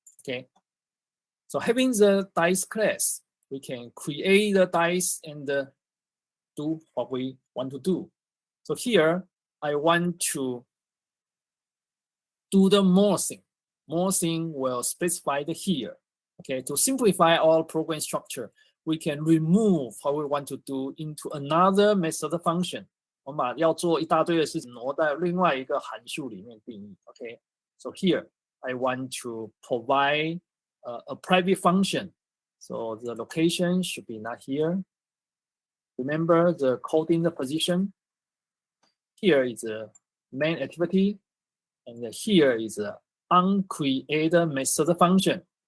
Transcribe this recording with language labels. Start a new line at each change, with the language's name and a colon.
English: Okay, so having the dice class, we can create the dice and do what we want to do. So here I want to do the more thing. More thing will specify the here. Okay, to simplify our program structure, we can remove what we want to do into another method function.
Chinese: 我们把要做一大堆的事情挪到另外一个函数里面定义。
English: Okay, so here I want to provide a private function. So the location should be not here. Remember the coding the position. Here is the main activity, and here is the uncreated method function.